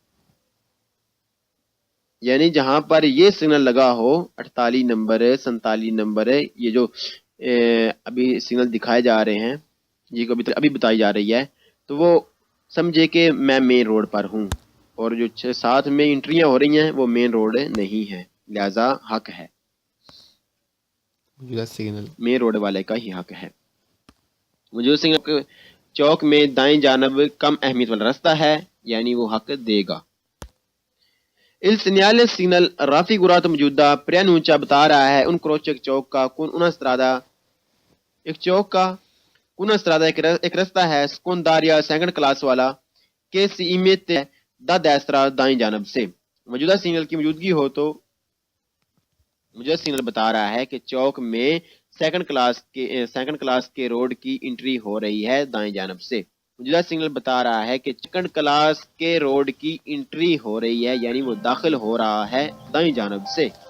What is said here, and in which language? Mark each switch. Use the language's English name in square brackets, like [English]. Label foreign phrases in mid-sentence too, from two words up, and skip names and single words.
[Urdu] یعنی جہاں پر یہ سگنل لگا ہو 48 نمبر 47 نمبر، یہ جو ابھی سگنل دکھائے جا رہے ہیں، یہ ابھی بتائی جا رہی ہے، تو وہ سمجھے کہ میں [English] main road [Urdu] پر ہوں، اور جو ساتھ میں انٹریاں ہو رہی ہیں وہ مین روڈ نہیں ہے، لہذا حق ہے، موجودہ سگنل [English] main road [Urdu] والے کا ہی حق ہے۔ موجودہ سگنل چوک میں دائیں جانب کم اہمیت والا راستہ ہے یعنی وہ حق دے گا. [Italian] Il segnale signal raffigurato [Urdu] موجودہ preannuncia بتا رہا ہے [Italian] un croce [Urdu] چوک کا [Italian] con una strada [Urdu] ایک چوک کا [Italian] con una strada [Urdu] ایک راستہ ہے secondaria [English] second class [Urdu] والا کہ [Italian] si mette da destra [Urdu] دائیں جانب سے. موجودہ سگنل کی موجودگی ہو تو موجودہ سگنل بتا رہا ہے کہ چوک میں [English] second class [Urdu] کے روڈ کی انٹری ہو رہی ہے دائیں جانب سے. موجودہ سگنل بتا رہا ہے کہ [English] second class [Urdu] کے روڈ کی انٹری ہو رہی ہے یعنی وہ داخل ہو رہا ہے دائیں جانب سے.